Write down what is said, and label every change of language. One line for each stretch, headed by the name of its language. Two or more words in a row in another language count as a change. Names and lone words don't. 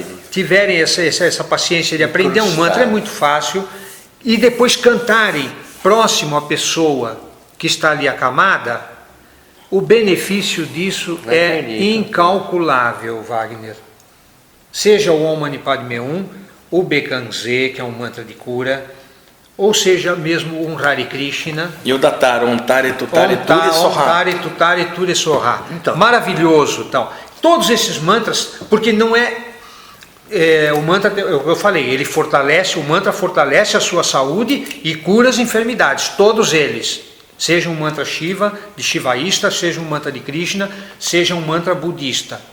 Portuguese: Tiverem essa paciência de aprender um mantra, é muito fácil, e depois cantarem próximo à pessoa que está ali acamada, o benefício disso é incalculável, Wagner. Seja o
Sanskrit: Om Mani Padme Hum,
Portuguese: o Bekanze, que é um mantra de cura, ou seja mesmo um
Sanskrit: Hare Krishna.
Portuguese: E o Datar,
Sanskrit: Om Tare Tutare Ture Soha. Om Tare Tutare Ture Soha.
Portuguese: Então, maravilhoso. Então, todos esses mantras, porque não o mantra, eu falei, o mantra fortalece a sua saúde e cura as enfermidades, todos eles. Seja um mantra Shiva, de Shivaísta, seja um mantra de Krishna, seja um mantra budista.